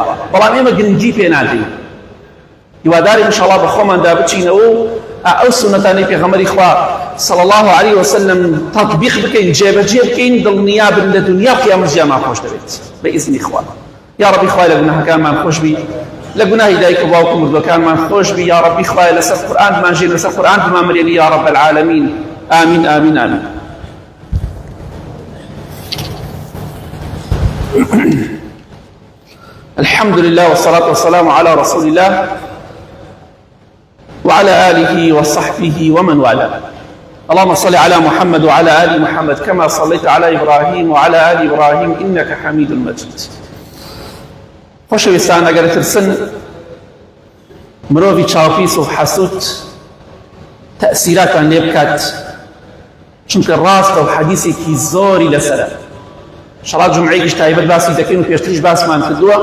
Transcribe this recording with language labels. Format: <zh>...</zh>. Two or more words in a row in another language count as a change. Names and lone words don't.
<ckb>بەڵام ئێمە گرنگی پێ نادەین. هیواداری ئینشاءڵڵا بە خۆماندا بچینەوە و ئەو سونەتانەی پێغەمبەری خوا</ckb> <ar>صلی الله عليه وسلم</ar> <ckb>تەطبیق بکەین، جێبەجێ بکەین، دڵنیا بن لە دنیا و قیامەت ژیانمان خۆش دەبێت بە ئیزنی خوا.</ckb> <ar>یا ربی</ar> <ckb>خوای لە گوناهەکانمان خۆش بی، لە گوناهی دایک و باوک و مردوەکانمان خۆش بی.</ckb> <ar>یا ربی</ar> <ckb>خوای لەسەر قورئان بمانژێن، لەسەر قورئان بمامرێنی</ckb> <ar>یا رب العالمین. آمین آمین آمین. الحمد لله والصلاة والسلام على رسول الله وعلى آله وصحبه ومن والاه. اللهم صل على محمد وعلى آل محمد كما صليت على إبراهيم وعلى آل إبراهيم إنك حميد مجيد.</ar> <ckb>خۆشەویستان ئەگەر ترسن مرۆڤی چاوپیس و حەسوود تەئسیراتان لێ بکات، چونکە ڕاستە و حەدیثێکی زۆری لەسەرە. شەڕات جومعەیەکیش تایبەت باسی دەکەین و پێشتریش باسمان کردووە.</ckb>